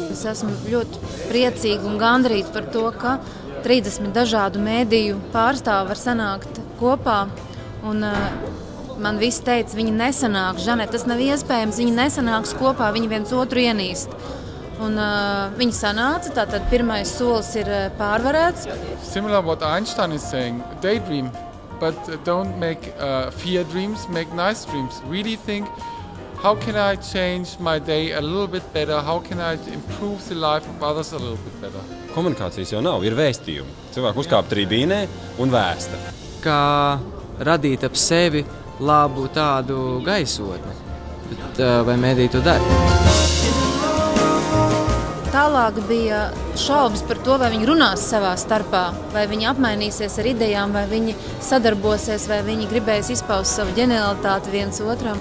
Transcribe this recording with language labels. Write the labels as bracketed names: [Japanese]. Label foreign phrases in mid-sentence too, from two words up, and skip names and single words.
[Latvian] esmu ļoti priecīga un gandarīta par to, ka 30 dažādu mēdīju pārstāvi var sanākt kopā. Un, man visi teica, viņi nesanāks, Žanet, tas nav iespējams, viņi nesanāks kopā, viņi viens otru ienīst. Un viņi sanāca, tātad pirmais solis ir pārvarēts. [English] Similar what Einstein is saying, daydream, but don't make fear dreams, make nice dreams. Really think, how can I change my day a little bit better? How can I improve the life of others a little bit better? [Latvian] Komunikācijas jau nav, ir vēstījumi. Cilvēki uzkāp tribīnē un vēsta. Kā radīt ap sevi labu tādu gaisotni, bet vai mēdī to dara? Tālāk bija šaubas par to, vai viņi runās savā starpā, vai viņi apmainīsies ar idejām, vai viņi sadarbosies, vai viņi gribēs izpaust savu ģenialitāti viens otram.